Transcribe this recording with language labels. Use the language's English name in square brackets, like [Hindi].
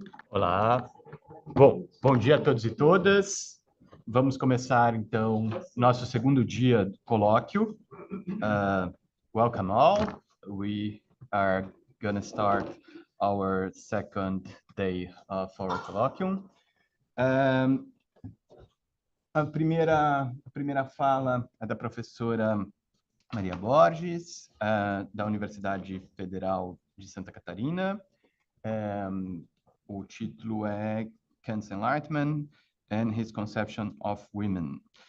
[Portuguese] Olá, bom dia a todos e todas. Vamos começar, então, nosso segundo dia do colóquio. [English] Welcome all. We are going to start our second day of our colloquium. [Portuguese] A primeira fala é da professora Maria Borges, da Universidade Federal de Santa Catarina. O título é Kant's Enlightenment and His Conception of Women.